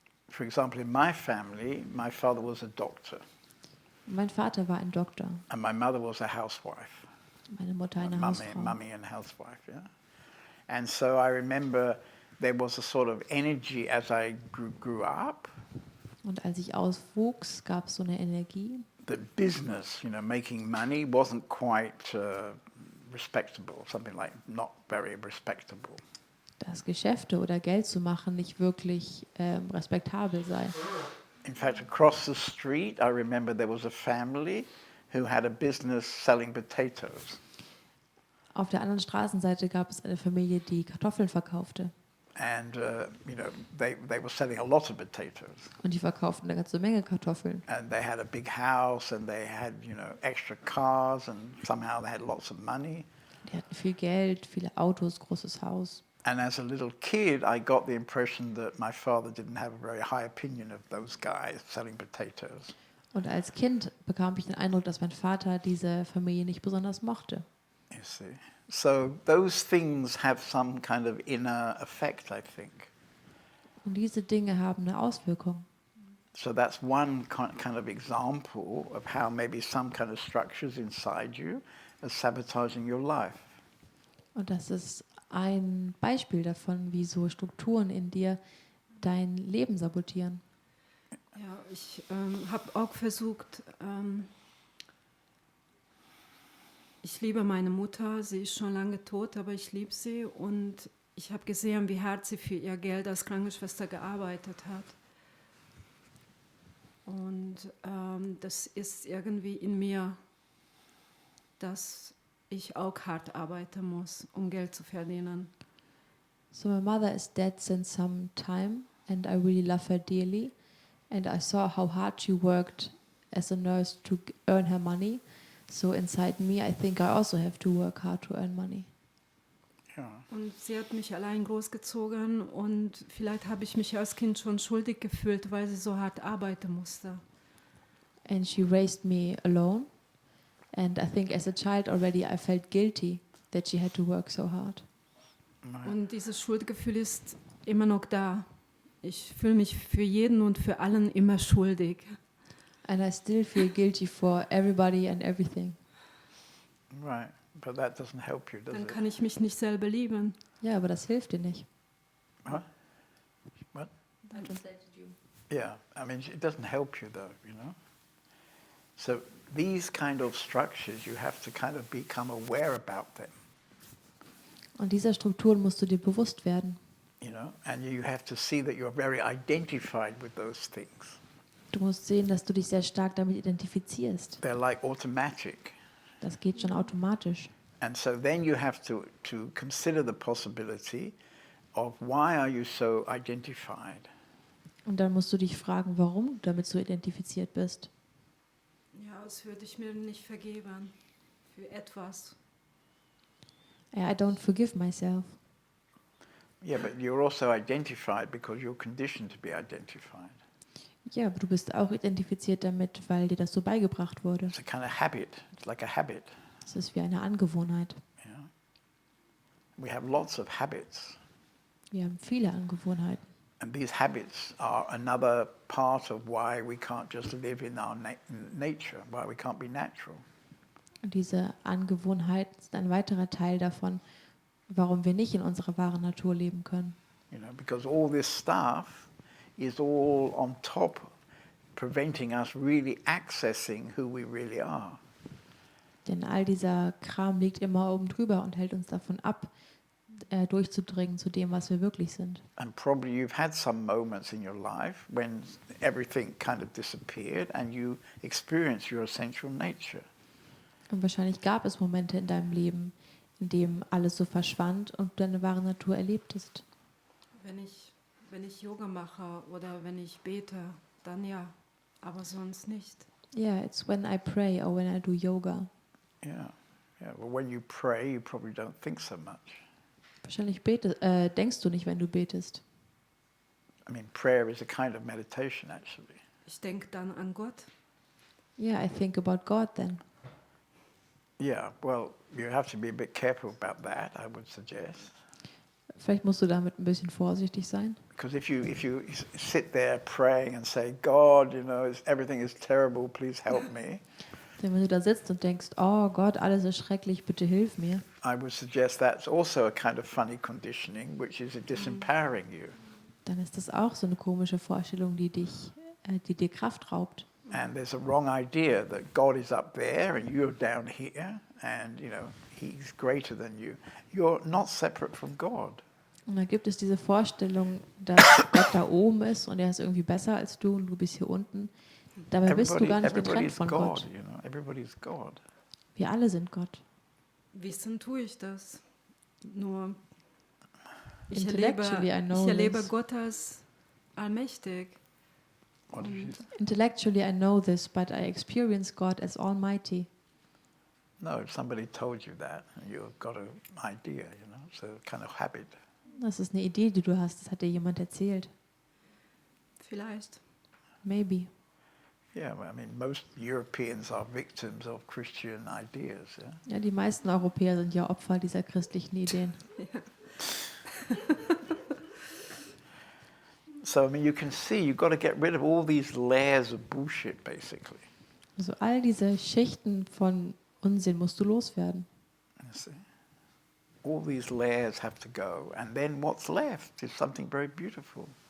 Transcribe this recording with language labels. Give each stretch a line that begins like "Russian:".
English: For example, in my family, my father was a doctor,
German: Mein Vater war ein Doktor,
English: and my mother was a housewife.
German: meine Mutter eine Hausfrau.
English: Mummy and housewife, yeah. And so I remember there was a sort of energy as I grew up.
German: Und als ich auswuchs, gab es so eine Energie.
English: The business, making money wasn't quite respectable, something like not very respectable.
German: Dass Geschäfte oder Geld zu machen nicht wirklich respektabel sei.
English: In fact, across the street, I remember there was a family who had a business selling potatoes.
German: Auf der anderen Straßenseite gab es eine Familie, die Kartoffeln verkaufte.
English: And, they were selling a lot of potatoes.
German: Und die verkauften eine ganze Menge Kartoffeln.
English: And they had a big house and they had, extra cars and somehow they had lots of money.
German: Die hatten viel Geld, viele Autos, großes Haus.
English: And as a little kid, I got the impression that my father didn't have a very high opinion of those guys selling potatoes.
German: Und als Kind bekam ich den Eindruck, dass mein Vater diese Familie nicht besonders mochte.
English: You see. So those things have some kind of inner effect, I think.
German: Und diese Dinge haben eine Auswirkung.
English: So that's one kind of example of how maybe some kind of structures inside you are sabotaging your life.
German: Und das ist ein Beispiel davon, wie so Strukturen in dir dein Leben sabotieren. Ja, ich habe auch versucht, ich liebe meine Mutter, sie ist schon lange tot, aber ich liebe sie und ich habe gesehen, wie hart sie für ihr Geld als Krankenschwester gearbeitet hat. Und das ist irgendwie in mir, dass ich auch hart arbeiten muss, um Geld zu verdienen.
English: So my mother is dead since some time, and I really love her dearly. And I saw how hard she worked as a nurse to earn her money. So inside me, I think I also have to work hard to earn money. Yeah.
German: Und sie hat mich allein großgezogen und vielleicht habe ich mich als Kind schon schuldig gefühlt, weil sie so hart arbeiten musste.
English: And she raised me alone. And I think as a child already I felt guilty that she had to work so hard. Right.
German: Und dieses Schuldgefühl ist immer noch da. Ich fühle mich für jeden und für allen immer schuldig.
English: And I still feel guilty for everybody and everything. Right. But that doesn't help you, does
German: Dann
English: it?
German: kann ich mich nicht selber lieben. Ja, aber das hilft dir nicht.
English: Huh? What? I translated you. Yeah. I mean, it doesn't help you though, you know. So these kind of structures, you have to kind of become aware about them,
German: Und dieser Strukturen musst du dir bewusst werden.
English: you know, and you have to see that you're very identified with those things.
German: Du musst sehen, dass du dich sehr stark damit identifizierst.
English: They're like automatic.
German: Das geht schon automatisch.
English: And so then you have to consider the possibility of why are you so identified?
German: Und dann musst du dich fragen, warum du damit so identifiziert bist. Ja, als würde ich mir nicht vergeben für etwas.
English: I don't forgive myself. Yeah, but you're also identified because you're conditioned to be identified.
German: Ja, aber du bist auch identifiziert damit, weil dir das so beigebracht wurde.
English: It's a kind of habit. It's like a habit.
German: Es ist wie eine Angewohnheit.
English: Yeah. We have lots of habits.
German: Wir haben viele Angewohnheiten.
English: And these habits are another part of why we can't just live in our nature, why we can't be natural.
German: Und diese Angewohnheiten sind ein weiterer Teil davon, warum wir nicht in unserer wahren Natur leben können.
English: You know, because all this stuff is all on top, preventing us really accessing who we really are.
German: Denn all dieser Kram liegt immer oben drüber und hält uns davon ab, durchzudringen zu dem, was wir wirklich sind.
English: And probably you've had some moments in your life when everything kind of disappeared and you experienced your essential nature.
German: Und wahrscheinlich gab es Momente in deinem Leben, in dem alles so verschwand und du deine wahre Natur erlebtest. Wenn ich Yoga mache oder wenn ich bete, dann ja, aber sonst nicht.
English: Yeah, it's when I pray or when I do yoga. Yeah, yeah. Well, when you pray, you probably don't think so much.
German: Wahrscheinlich denkst du nicht, wenn du betest.
English: I mean, prayer is a kind of meditation, actually.
German: Ich denke dann an Gott.
English: Yeah, I think about God then. Yeah, well, you have to be a bit careful about that, I would suggest.
German: Vielleicht musst du damit ein bisschen vorsichtig sein.
English: Because if you sit there praying and say, God, you know, everything is terrible, please help me,
German: Denn wenn du da sitzt und denkst, oh Gott, alles ist schrecklich, bitte hilf mir,
English: I would suggest that's also a kind of funny conditioning, which is disempowering you.
German: dann ist das auch so eine komische Vorstellung, die dir Kraft raubt.
English: And there's a wrong idea that God is up there and you're down here and, you know, he's greater than you. You're not separate from God.
German: Und da gibt es diese Vorstellung, dass Gott da oben ist und er ist irgendwie besser als du und du bist hier unten. Dabei bist du gar nicht getrennt
English: Everybody's
German: von
English: God,
German: Gott.
English: you know, everybody's God.
German: Wir alle sind Gott. Wissen tue ich das. Nur ich
English: Intellectually I know
German: erlebe
English: this.
German: Gott als allmächtig.
English: What did you say? Intellectually I know this, but I experience God as almighty. No, if somebody told you that, you've got an idea, you know, it's a kind of habit.
German: Das ist eine Idee, die du hast, das hat dir jemand erzählt. Vielleicht.
English: Maybe. Yeah, well, I mean, most Europeans are victims of Christian ideas, yeah?
German: Ja, die meisten Europäer sind ja Opfer dieser christlichen Ideen.
English: So, I mean, you can see you've got to get rid of all these layers of bullshit, basically.
German: Also all diese Schichten von Unsinn musst du loswerden.
English: You see? All these layers have to go, and then what's left is something very beautiful.